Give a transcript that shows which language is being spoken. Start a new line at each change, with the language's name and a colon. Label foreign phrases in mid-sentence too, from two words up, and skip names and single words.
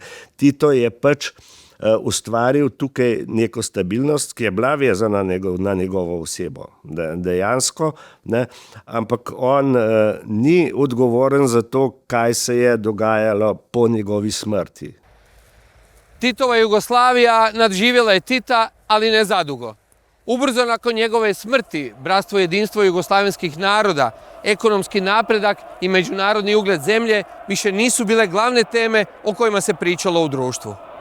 Slovenian: Tito je pač ustvaril tukaj neko stabilnost, ki je bila vezana na njegovo osebo. Dejansko, ne. Ampak on ni odgovoren za to, kaj se je dogajalo po njegovi smrti.
Croatian: Titova Jugoslavija nadživjela je Tita, ali ne zadugo. Ubrzo nakon njegove smrti, bratstvo i jedinstvo jugoslavenskih naroda, ekonomski napredak i međunarodni ugled zemlje više nisu bile glavne teme o kojima se pričalo u društvu.